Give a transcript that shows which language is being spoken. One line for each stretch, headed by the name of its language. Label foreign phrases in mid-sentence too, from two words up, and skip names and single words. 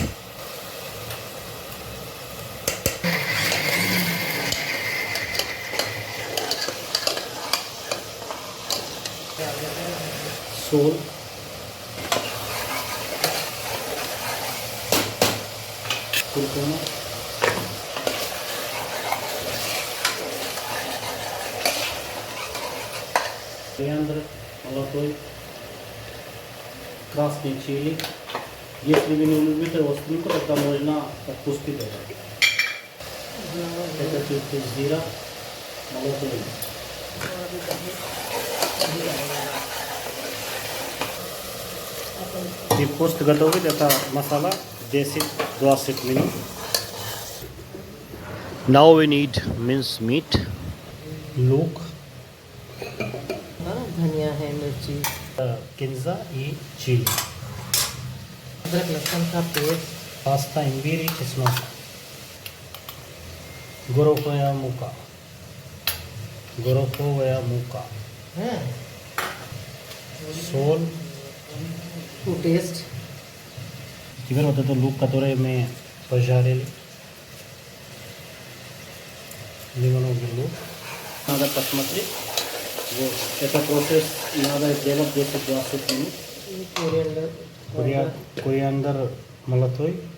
English: Salt.
Russian: Kurkuma.
English: Coriander,
Russian: молотой, красный чили. Если вы не любите остринку, тогда можно отпустить это. Это чуть-чуть зира, молотой. И после готовить это масала 10-20 минут.
English: Now we need minced meat, look,
Hindi: धनिया है मिर्ची
Russian: kinza и chili.
Hindi: अदरक लहसुन का पेस्ट
Russian: паста имбиря чеснок. Гороховая мука. Гороховая мука.
Hindi: है
Russian: Соль.
English: to taste
Russian: Теперь вот этот лук, который мы пожарили. Лимоновый лук. Надо посмотреть. Вот. Это процесс надо сделать 10-20 минут. Кориандр молотой.